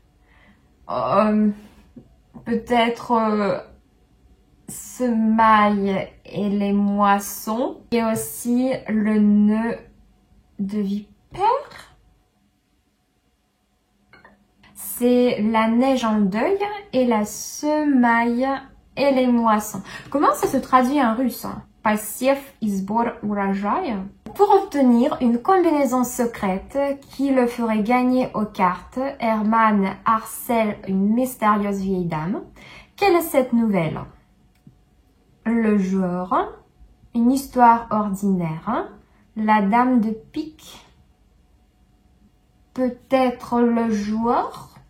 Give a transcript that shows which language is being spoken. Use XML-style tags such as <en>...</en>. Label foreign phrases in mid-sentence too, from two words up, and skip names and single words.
<fr>Peut-être semailles et les moissons et aussi le nœud de vipère. C'est la neige en deuil et la semaille et les moissons. Comment ça se traduit en russe?</fr> <ru>Посев и сбор урожая.</ru> <fr>Pour obtenir une combinaison secrète qui le ferait gagner aux cartes, Herman harcèle une mystérieuse vieille dame. Quelle est cette nouvelle? le joueur, une histoire ordinaire, la dame de pique, peut-être le joueur.</fr>